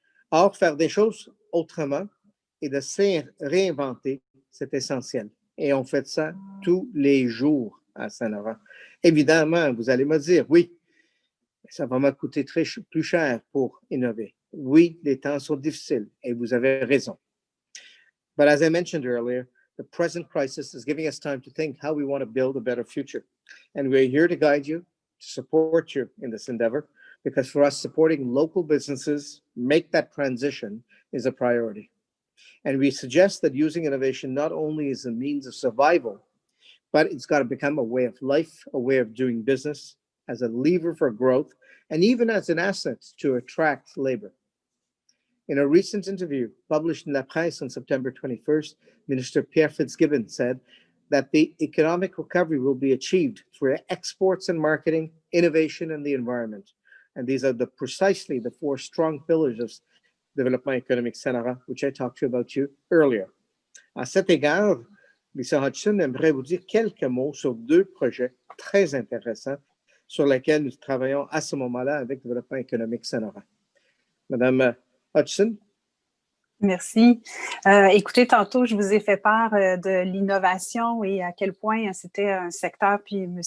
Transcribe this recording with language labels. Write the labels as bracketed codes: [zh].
[fr] Or, faire des choses autrement et de se réinventer, c'est essentiel. Et on fait ça tous les jours à Saint-Laurent. Évidemment, vous allez me dire, oui, ça va me coûter plus cher pour innover. Oui, les temps sont difficiles et vous avez raison. [en] But as I mentioned earlier, the present crisis is giving us time to think how we want to build a better future. And we're here to guide you, to support you in this endeavor, because for us, supporting local businesses, make that transition is a priority. And we suggest that using innovation not only is a means of survival, but it's got to become a way of life, a way of doing business, as a lever for growth, and even as an asset to attract labor. In a recent interview published in La Presse on September 21st, Minister Pierre Fitzgibbon said that the economic recovery will be achieved through exports and marketing, innovation, and the environment. And these are precisely the four strong pillars of Développement économique Saint-Laurent, which I talked to you about earlier. [fr] À cet égard, Lisa Hodgson aimerait vous dire quelques mots sur deux projets très intéressants sur lesquels nous travaillons à ce moment-là avec Développement économique Saint-Laurent. Madame Hodgson. Merci. Écoutez, tantôt, je vous ai fait part de l'innovation et à quel point c'était un secteur, puis M.